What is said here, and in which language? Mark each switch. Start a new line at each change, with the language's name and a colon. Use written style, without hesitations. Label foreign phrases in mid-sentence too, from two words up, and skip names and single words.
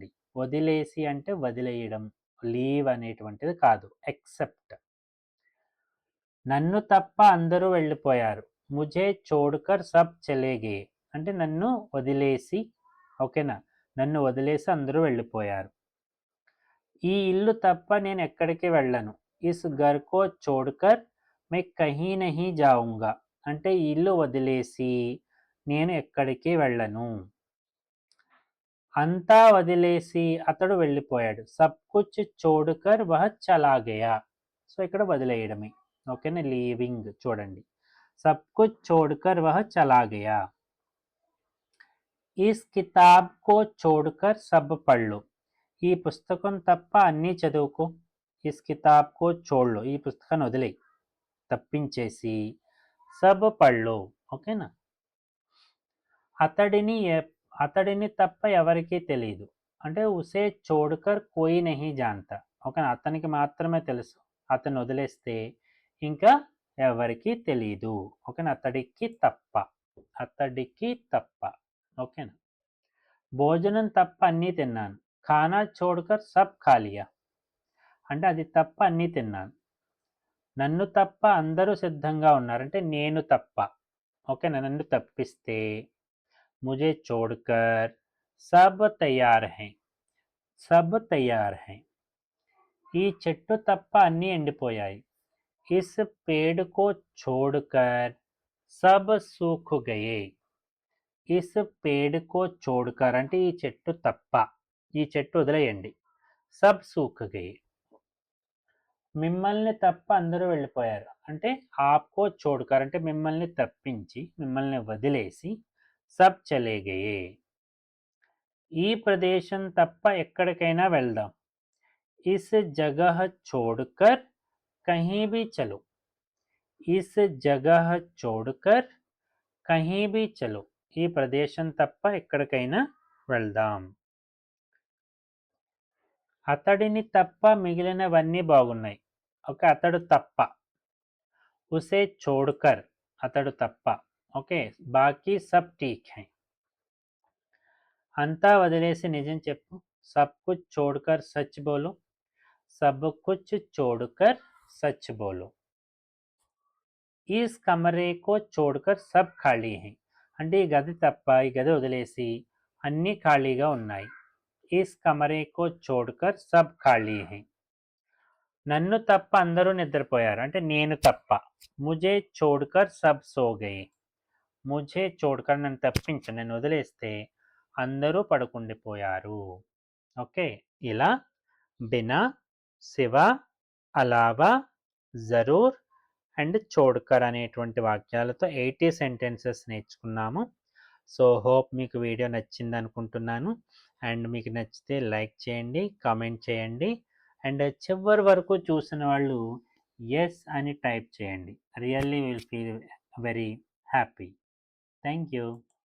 Telugu: వదిలేసి అంటే వదిలేయడం, లీవ్ అనేటువంటిది కాదు, ఎక్సెప్ట్. నన్ను తప్ప అందరూ వెళ్ళిపోయారు.
Hindi: मुझे छोड़कर सब चलेंगे
Telugu: అంటే నన్ను వదిలేసి, ఓకేనా. నన్ను వదిలేసి అందరూ వెళ్ళిపోయారు. ఈ ఇల్లు తప్ప నేను ఎక్కడికి వెళ్ళను.
Hindi: इस घर को छोड़कर मैं कहीं नहीं जाऊँगा
Telugu: అంటే ఈ ఇల్లు వదిలేసి నేను ఎక్కడికి వెళ్ళను. అంతా వదిలేసి అతడు వెళ్ళిపోయాడు.
Hindi: सब कुछ छोड़कर वह चला गया.
Telugu: సో ఇక్కడ వదిలేయడమే, ఓకేనా. లీవింగ్ చూడండి.
Hindi: सब कुछ छोड़कर वह चला गया. इस किताब को छोड़कर सब పढ़ लो.
Telugu: ఈ పుస్తకం తప్ప అన్నీ చదువుకో.
Hindi: इस किताब को छोड़ लो,
Telugu: ఈ పుస్తకాన్ని వదిలేయి, తప్పించేసి.
Hindi: सब పढ़ लो,
Telugu: ఓకేనా. అతడిని తప్ప ఎవరికీ తెలియదు అంటే
Hindi: उसे छोड़कर कोई नहीं जानता,
Telugu: ఓకేనా. అతనికి మాత్రమే తెలుసు, అతను వదిలేస్తే ఇంకా ఎవరికి తెలియదు, ఓకేనా. అతడికి తప్ప, అతడికి తప్ప, ఓకేనా. భోజనం తప్ప అన్నీ తిన్నాను.
Hindi: खाना छोड़कर सब खा लिया
Telugu: అంటే అది తప్ప అన్నీ తిన్నాను. నన్ను తప్ప అందరూ సిద్ధంగా ఉన్నారు అంటే నేను తప్ప, ఓకేనా. నన్ను తప్పిస్తే
Hindi: मुझे छोड़कर सब तैयार हैं. सब तैयार हैं.
Telugu: ఈ చెట్టు తప్ప అన్నీ ఎండిపోయాయి.
Hindi: इस पेड़ को छोड़कर सब सूख गए इस पेड़ को छोड़कर
Telugu: అంటే ఈ చెట్టు తప్ప ఈ చెట్టు వదిలేయండి
Hindi: सब सूख गए
Telugu: మిమ్మల్ని తప్ప అందరూ వెళ్ళిపోయారు అంటే
Hindi: आपको छोड़कर
Telugu: అంటే మిమ్మల్ని తప్పించి మిమ్మల్ని వదిలేసి
Hindi: सब चले गए
Telugu: ఈ ప్రదేశం తప్ప ఎక్కడికైనా వెళ్దాం
Hindi: इस जगह छोड़कर कहीं भी चलो इस जगह छोड़कर कहीं भी चलो
Telugu: ఈ ప్రదేశం తప్ప ఎక్కడికైనా వెళ్దాం అతడిని తప్ప మిగిలినవన్నీ బాగున్నాయి ఓకే అతడు తప్ప
Hindi: उसे छोड़कर
Telugu: అతడు తప్ప ఓకే
Hindi: बाकी सब ठीक है
Telugu: అంతా వదిలేసి నిజం చెప్పు
Hindi: सब कुछ छोड़कर सच बोलो सब कुछ छोड़कर सच बोलो इस कमरे को छोड़कर सब ఖాళీ है
Telugu: అంటే ఈ గది తప్ప ఈ గది వదిలేసి అన్నీ ఖాళీగా ఉన్నాయి
Hindi: इस कमरे को छोड़कर सब ఖాళీ है
Telugu: నన్ను తప్ప అందరూ నిద్రపోయారు అంటే నేను తప్ప
Hindi: मुझे छोड़कर सब सो गए मुझे
Telugu: छोड़कर నన్ను తప్పించు నేను వదిలేస్తే అందరూ పడుకుండిపోయారు ఓకే ఇలా
Hindi: बिना सिवा अलावा
Telugu: జరూర్ అండ్ చోడ్కర్ అనేటువంటి వాక్యాలతో 80 సెంటెన్సెస్ నేర్చుకున్నాము
English: so hope
Telugu: మీకు వీడియో నచ్చింది అనుకుంటున్నాను అండ్ మీకు నచ్చితే లైక్ చేయండి కామెంట్ చేయండి అండ్ చివరి వరకు చూసిన వాళ్ళు ఎస్ అని టైప్ చేయండి
English: really will feel very happy thank you